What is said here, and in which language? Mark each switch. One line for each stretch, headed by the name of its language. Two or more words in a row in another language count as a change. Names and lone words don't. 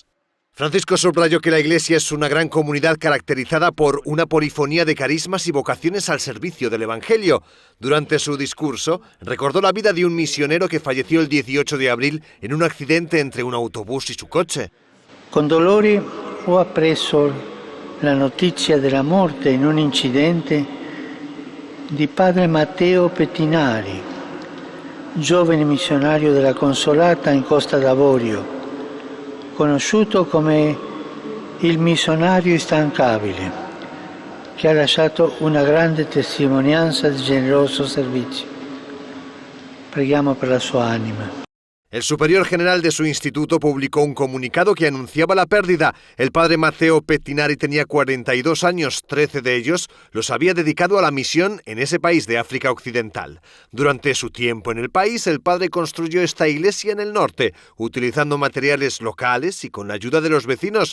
Spanish: Francisco subrayó que la Iglesia es una gran comunidad caracterizada por una polifonía de carismas y vocaciones al servicio del Evangelio. Durante su discurso, recordó la vida de un misionero que falleció el 18 de abril en un accidente entre un autobús y su coche.
Italian: Con dolore ho appreso la notizia della morte in un incidente di padre Matteo Pettinari, giovane missionario della Consolata in Costa d'Avorio, conosciuto come il missionario instancabile, che ha lasciato una grande testimonianza di generoso servizio. Preghiamo per la sua anima.
Spanish: El superior general de su instituto publicó un comunicado que anunciaba la pérdida. El padre Matteo Pettinari tenía 42 años, 13 de ellos los había dedicado a la misión en ese país de África Occidental. Durante su tiempo en el país, el padre construyó esta iglesia en el norte, utilizando materiales locales y con la ayuda de los vecinos.